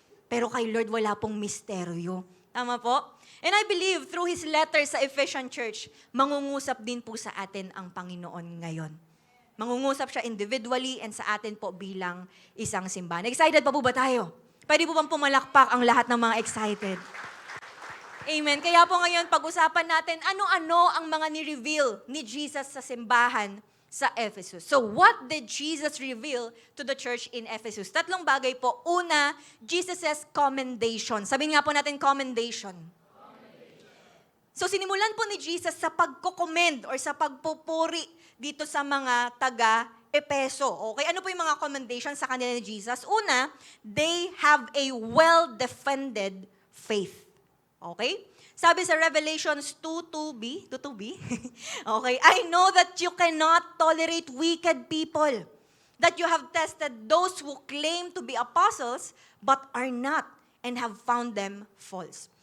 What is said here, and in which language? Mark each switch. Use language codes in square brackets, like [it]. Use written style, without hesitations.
[tl] Pero kay Lord, wala pong misteryo. Tama po? [en] And I believe through His letter [tl] sa Ephesian Church, mangungusap din po sa atin ang Panginoon ngayon. Mangungusap siya individually and sa atin po bilang isang simbahan. Excited pa po ba tayo? Pwede po bang pumalakpak ang lahat ng mga excited? Amen. Kaya po ngayon, pag-usapan natin ano-ano ang mga ni-reveal ni Jesus sa simbahan sa Ephesus. [en] So what did Jesus reveal to the church in Ephesus? [tl] Tatlong bagay po. Una, Jesus' commendation. Sabihin nga po natin, commendation. So sinimulan po ni Jesus sa pagko-commend or sa pagpupuri dito sa mga taga-Epeso. Okay, ano po yung mga commendation sa kanila ni Jesus? [en] Una, they have a well-defended faith. Okay? [tl] Sabi sa [en] Revelations 2:2b, okay, I know that you cannot tolerate wicked people, that you have tested those who claim to be apostles but are not and have found them false.